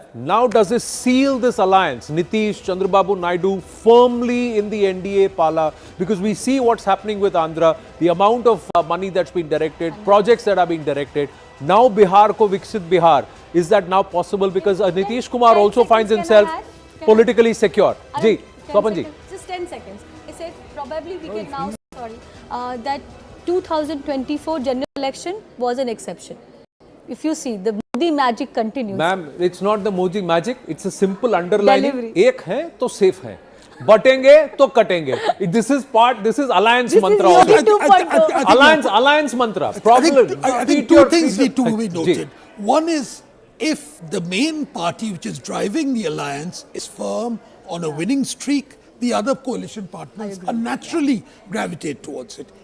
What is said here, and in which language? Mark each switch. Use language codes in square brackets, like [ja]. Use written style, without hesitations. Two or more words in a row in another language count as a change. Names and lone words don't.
[en] Now, does this seal this alliance, Nitish, Chandrababu Naidu, firmly in the NDA pala? Because we see what's happening with Andhra, the amount of money that's been directed, projects that are being directed. Now, [hi] Bihar ko Viksit Bihar. [en] Is that now possible? Because Nitish Kumar also finds himself politically secure. Ji, Swapan ji. Just 10 seconds. I said probably we can now, that 2024 general election was an exception. If you see, the Modi magic continues. Ma'am, it's not the Modi magic. It's a simple underlining. Delivery. [hi] एक है तो safe है. बटेंगे तो कटेंगे. [en] This is alliance mantra. Alliance mantra. I think two things need to be noted. One is, if the main party which is driving the alliance is firm on a winning streak, the other coalition partners are naturally gravitate towards it.